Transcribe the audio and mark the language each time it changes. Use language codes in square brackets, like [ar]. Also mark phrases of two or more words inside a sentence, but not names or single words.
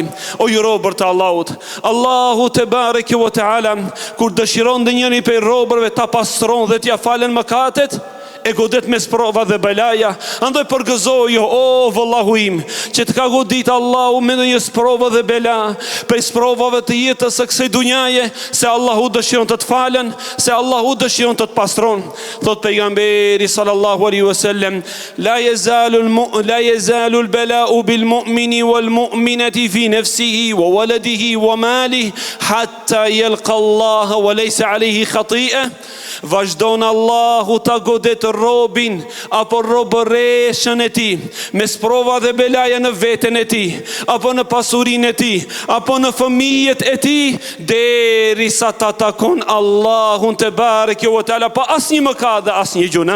[sq] O ju robër të Allahut, Allahu [ar] تبارك وتعالى [sq] kur dëshiron dhe njëri prej robërve ta pastron dhe t'ja falen mëkatet, e godet me sprova dhe belaja. Andoj përgëzojo, o vëllahu im, që të ka godit Allahu me një sprova dhe bela, prej sprovave të jetës së kësaj dunjaje, se Allahu dëshiron të të falen, se Allahu dëshiron të të pastron. Thot pejgamberi [ar] صلى الله عليه وسلم لا يزال البلاء بالمؤمن والمؤمنة في نفسه وولده وماله حتى يلقى الله وليس عليه خطيئة. [sq] Vazhdon Allahu ta godet robin apo robëreshën e tij me sprova dhe belaja në veten e tij, apo në pasurinë e tij, apo në fëmijët e tij, derisa ta takon Allahun [ar] تبارك وتعالى [sq] pa asnjë mëkat dhe asnjë gjuna.